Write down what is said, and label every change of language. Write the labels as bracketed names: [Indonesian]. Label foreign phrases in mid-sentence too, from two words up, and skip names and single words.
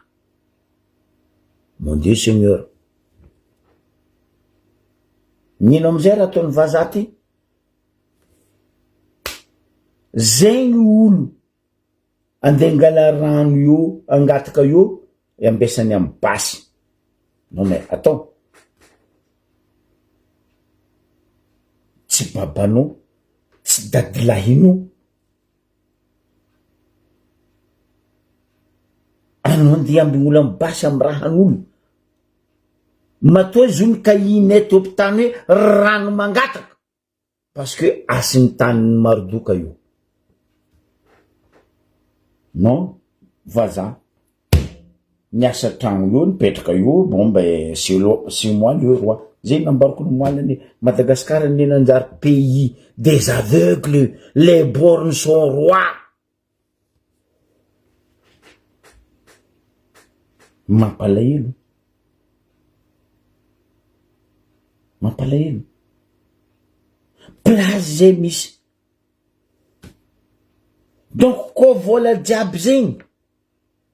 [French] Mon Dieu Seigneur [Malagasy] nino amizay raha ataony vazaha ty zegny olo andeha angala rano io angataka io ambesany amy basy [French] non mais attends [Malagasy] tsy babanao tsy dadilahinao anao andeha ambigny olo amy basy amy rahan'olo matoa zony ka inay tompy tany hoe rano mangataka [French] parce que [Malagasy] asin'ny tanin'ny Maridoka io non vazaha niasa tragno io nipetraka io [French] bon ben c'est moi le roi [Malagasy] zay nambariko ny moalany Madagascar ny nanjary [French] pays des aveugles les bornes sont rois [Malagasy] mampalahelo place zay misy donc ko vola jiaby zegny